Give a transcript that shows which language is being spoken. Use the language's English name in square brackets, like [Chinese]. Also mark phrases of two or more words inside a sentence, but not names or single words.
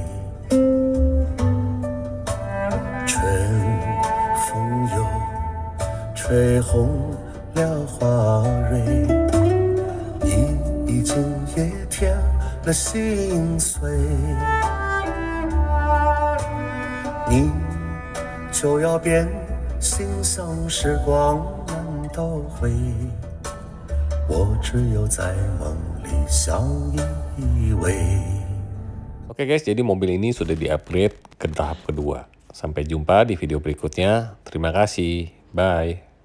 [Chinese] 春风又吹红了花蕊，你已经也添了心碎，你就要变心像时光难倒回，我只有在梦里相依偎。 [Indonesian] Oke guys, jadi mobil ini sudah di-upgrade ke tahap kedua. Sampai jumpa di video berikutnya. Terima kasih. Bye.